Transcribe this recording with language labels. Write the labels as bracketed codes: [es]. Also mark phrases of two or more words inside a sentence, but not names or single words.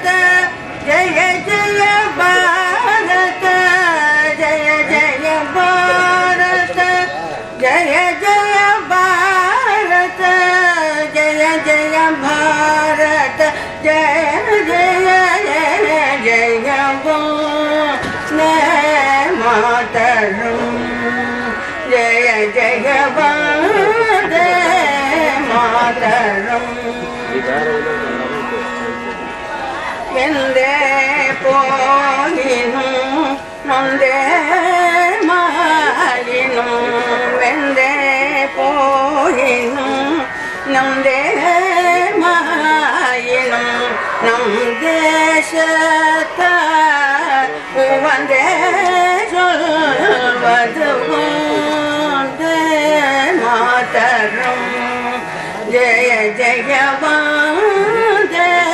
[hi] जय जय भारत जय जय भारत जय जय भारत जय जय भारत जय जय जय वन्दे मातरम् जय जय वन्दे मातरम् [ta] வெந்தே போயினும் நொந்தே மாயினும் வெந்தே போயினும் நொந்தே மாயினும் நம் தேசத்தார் உவந்தே சொல்வது [sa] वन्दे मातरम् जय जय वन्दे